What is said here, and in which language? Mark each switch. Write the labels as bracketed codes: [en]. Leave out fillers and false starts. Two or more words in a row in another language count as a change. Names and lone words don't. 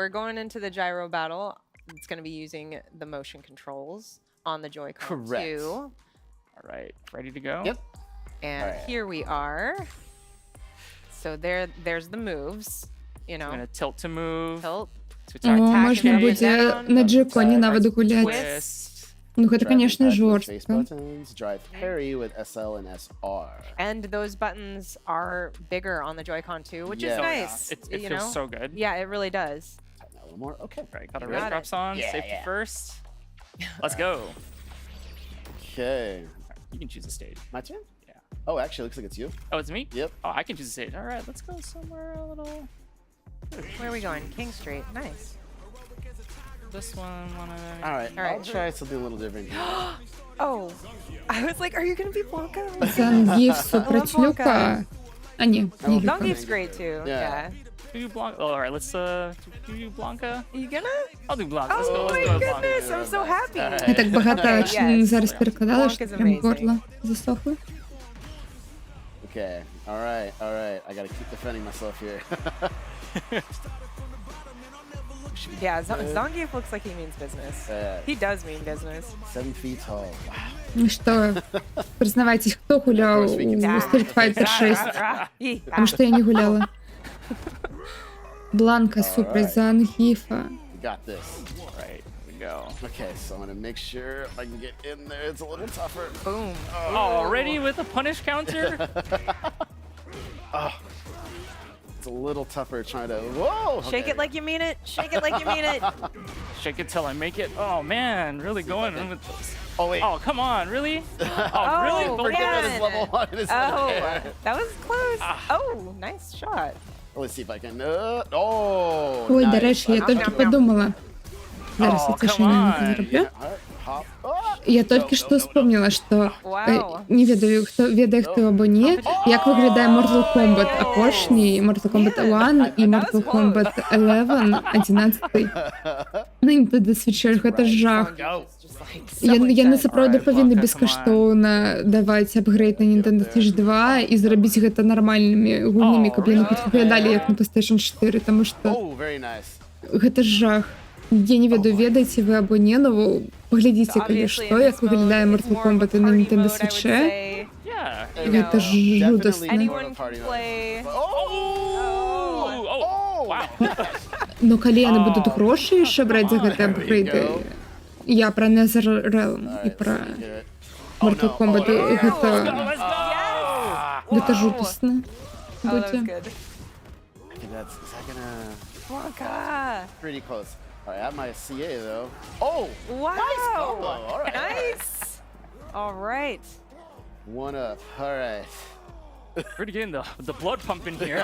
[en] we're going into the gyro battle. It's going to be using the motion controls on the Joy-Con Correct. 2. All right, ready to go? Yep. And All right. here we are. So there's the moves, I'm gonna tilt to move. Tilt. To О, attack [be] можна [en] and [be] будзе [en] down, [be] на джеконі нават гуляць. [en] twist. [be] Ну гэта, [en] Drive [be] конечно, [en] and touch with face [be] жорстка. [en] buttons, drive parry with SL and SR. And those buttons are bigger on the Joy-Con 2, which is Yeah. nice. It you feels know? so good. Yeah, it really does. Tighten that a little more. Okay. Right, got our You got red drops on. Yeah, Safety yeah. first. Let's go. Okay. You can choose a stage. My turn? Yeah. Oh, actually, looks like it's you. Oh, it's me? Yep. Oh, I can choose a stage. All right, let's go somewhere a little. Where are we going? King Street. Nice. This one, All right. All right. I'll try something a little different here. Oh, I was like, are you going to be Blanca? [uk] Зангів супроть Люка. А ні, не Люка. [en] Zangief's great too. Yeah. Do Blanca. Oh, all right, let's do Blanca. You gonna? I'll do Blanca. Let's go. Oh Let's my go with Blanca. goodness, I'm so happy. [uk] Я так багато [en] Okay, yes. [uk] зараз перекладала, що [en] Blanca's [uk] прям [en] amazing. [uk] горло засохло. [en] Okay. All right. All right. I gotta keep defending myself here. Yeah, Zangief looks like he means business. Yeah. He does mean business. 7 feet tall. Wow. [ru] Ну что, признавайтесь, кто гулял у Street Fighter 6? Потому что я не гуляла. [uk] Бланка супроть Зангифа. [en] You got this. Right, here we go. Okay, so I'm gonna make sure I can get in there. It's a little tougher. Boom. Already with a punish counter? Oh. It's a little tougher trying to. Whoa! Shake it like you mean it. Shake it like you mean it. Shake it till I make it. Oh man, really going in with this. Oh wait. Oh, come on, really? Oh, really? Oh, Both man. of It's level 1. It's Oh, there. that was close. Oh, nice shot. Let's see if I can. Oh! [uk] Ой, до [en] nice. [uk] речі, я Ням, тільки ням, ням. подумала. Зараз я [en] Oh, [uk] це [en] come [uk] швиденько [en] on. [uk] зроблю. [en] Alright, hop. Oh! [uk] Я тільки що вспомнила, що Вау. [be] не ведаю, хто ведає, хто або ні, як виглядає Mortal Kombat апошній, Mortal Kombat 1 і Mortal Kombat 11, 11. На Nintendo Switch, [uk] це жах. Я насправді повинна безкоштовно давати апгрейд на Nintendo Switch 2 і зробити [be] гэта нормальними гульнями, каб яны хоць выглядалі як на PlayStation 4, [uk] тому що [en] Oh, very nice. [be] гэта жах. Я не ведаю, ведаеце вы або не, но паглядзіце, калі што, як выглядае Mortal Kombat на Nintendo Switch. Гэта ж жудасна. [en] Anyone can play. [be] Но калі яны будуць грошы яшчэ браць за гэтыя апгрейды, я пра NetherRealm і пра Mortal Kombat, гэта жудасна будзе. [en] Is that gonna... Blanca. Pretty close. All right, I have my CA though. Oh! Wow. Nice combo. All right. Nice. All right. One up. All right. Pretty getting the blood pumping here.